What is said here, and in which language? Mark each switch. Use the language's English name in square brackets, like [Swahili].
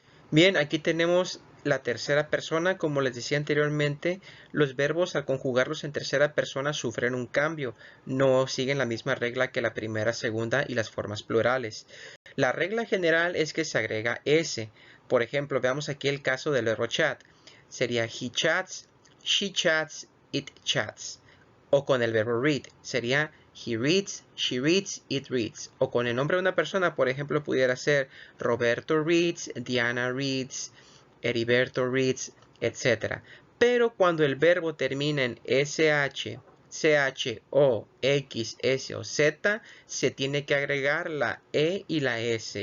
[Spanish] Bien, aquí tenemos la tercera persona. Como les decía anteriormente, los verbos al conjugarlos en tercera persona sufren un cambio. No siguen la misma regla que la primera, segunda y las formas plurales. La regla general es que se agrega S. Por ejemplo, veamos aquí el caso del verbo chat. Sería [English] he chats, she chats, it chats. [Spanish] O con el verbo [English] read, [Spanish] sería [English] he reads, she reads, it reads. [Spanish] O con el nombre de una persona, por ejemplo, pudiera ser [English] Roberto reads, Diana reads, Heriberto reads, [Spanish] etc. Pero cuando el verbo termina en SH, CH, O, X, S o Z, se tiene que agregar la E y la S.